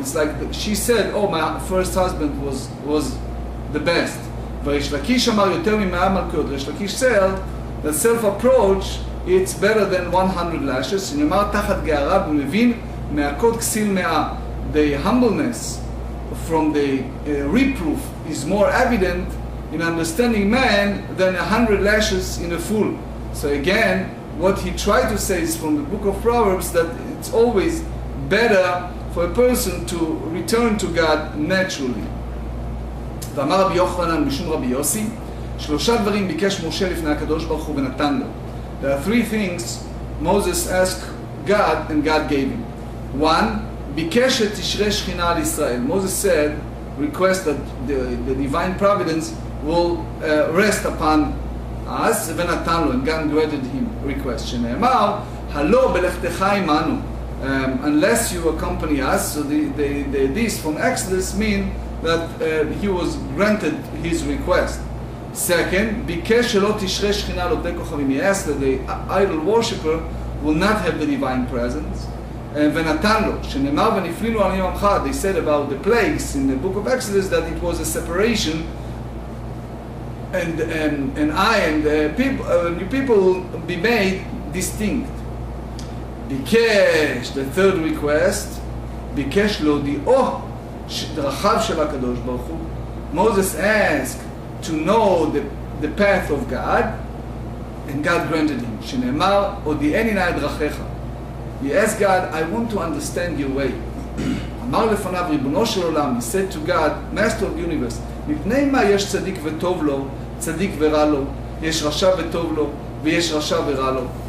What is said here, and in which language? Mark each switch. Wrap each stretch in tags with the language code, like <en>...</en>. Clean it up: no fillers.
<en>It's like she said, oh, my first husband was the best. Rish Lakish</en> <he>amar yoter mimea malkut.</he> <en>Rish Lakish said that self-approach it's better than 100 lashes.</en> <he>שנאמר תחת גערה ומבין מהכות כסיל מאה.</he> <en>The humbleness from the reproof is more evident in understanding man than 100 lashes in a fool. So again, what he tried to say is from the book of Proverbs that it's always better for a person to return to God naturally.</en> <he>ואמר רבי יוחנן משום רבי יוסי, 3 דברים ביקש משה לפני הקדוש ברוך הוא ונתן לו.</he> <en>There are 3 things Moses asked God and God gave him.</en> <he>1, ביקש שתשרה שכינה על ישראל.</he> <en>Moses said, request that the divine providence will rest upon us,</en> <he>ונתן לו,</he> <en>and God granted him request.</en> <he>שנאמר, הלא בלכתך עמנו,</he> <en>unless you accompany us. So this from Exodus mean that he was granted his request. Second,</en> <he>ביקש שלא תשרה שכינה על עובדי כוכבים.</he> <en>He asked that the idol worshipper will not have the divine presence.</en> <he>ונתן לו, שנאמר ונפלינו על עמך.</he> <en>They said about the plagues in the book of Exodus that it was a separation, and I and people will be made distinct.</en> <he>ביקש,</he> <en>the third request,</en> <he>ביקש להודיעו דרכיו של הקדוש ברוך הוא.</he> <en>Moses asked to know the path of God, and God granted him.</en> <he>שנאמר, הודיעני נא את דרכיך.</he> <en>He asked God, I want to understand your way.</en> <he>אמר לפניו ריבונו של עולם,</he> <en>he said to God, Master of the universe,</en> <he>מפני מה יש צדיק וטוב לו, צדיק ורע לו, יש רשע וטוב לו, ויש רשע ורע לו.</he>